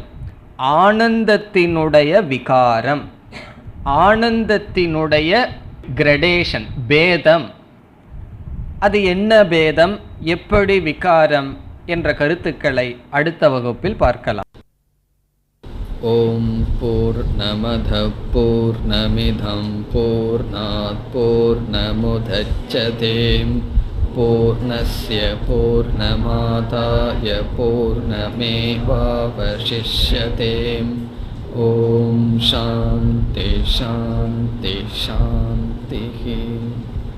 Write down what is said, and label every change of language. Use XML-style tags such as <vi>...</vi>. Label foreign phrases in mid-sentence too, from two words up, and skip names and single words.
<ta>ஆனந்தத்தினுடைய விகாரம், ஆனந்தத்தினுடைய கிரடேஷன், பேதம். அது என்ன பேதம், எப்படி விகாரம் என்ற கருத்துக்களை அடுத்த வகுப்பில் பார்க்கலாம்.</ta> <sa>ॐ पूर्णमदः पूर्णमिदं पूर्णात् पूर्णमुदच्यते पूर्णस्य पूर्णमादाय पूर्णमेवावशिष्यते. ॐ शान्तिः शान्तिः शान्तिः.</sa>